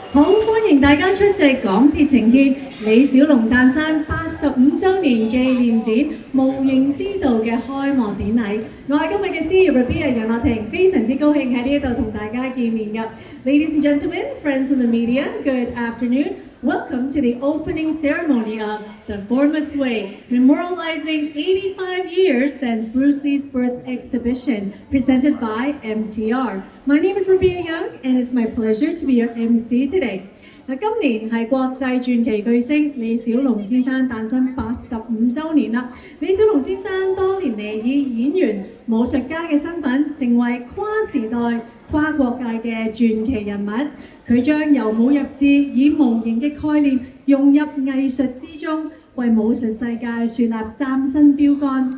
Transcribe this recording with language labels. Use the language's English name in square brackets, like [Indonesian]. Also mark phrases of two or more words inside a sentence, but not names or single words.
[Cantonese] 好，歡迎大家出席港鐵呈獻李小龍誕生85週年紀念展無形之道嘅開幕典禮。我係今日嘅司儀 Rabia 楊樂婷，非常之高興喺呢一度同大家見面㗎。 [English] Ladies and gentlemen, friends in the media, good afternoon. Welcome to the opening ceremony of The Formless Way, memorializing 85 years since Bruce Lee's birth exhibition presented by MTR. My name is Rabia Young, and it's my pleasure to be your MC today. [Cantonese] 今年係國際傳奇巨星李小龍先生誕生85週年啦。李小龍先生多年嚟以演員、武術家嘅身份，成為跨時代、跨國界嘅傳奇人物。佢將由武入智，以無形嘅概念融入藝術之中，為武術世界樹立嶄新標杆。